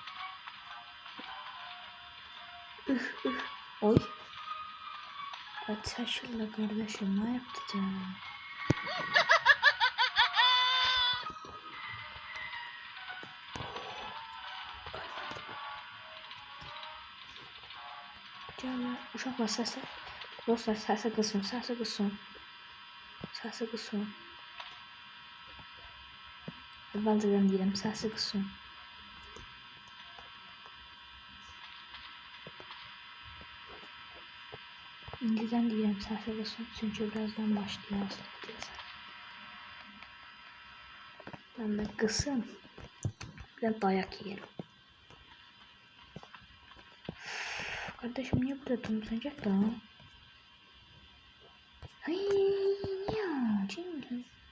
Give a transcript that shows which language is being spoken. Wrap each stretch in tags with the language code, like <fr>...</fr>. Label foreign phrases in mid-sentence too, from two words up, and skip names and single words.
<tr>Oy. Ateşle kardeşim ne yaptı canım?</tr> <az>Canım uşaqlar səsə. Dostlar səsə qısın. Əvvəlcədən deyirəm səsə qısın. İndiden deyirəm səhv eləsin, çünki</az> <tr>birazdan başlayacağız. Ben de kısım, bir de dayak yiyelim. Kardeşim niye burada durmayacak da? Ay ya, Cengiz.</tr>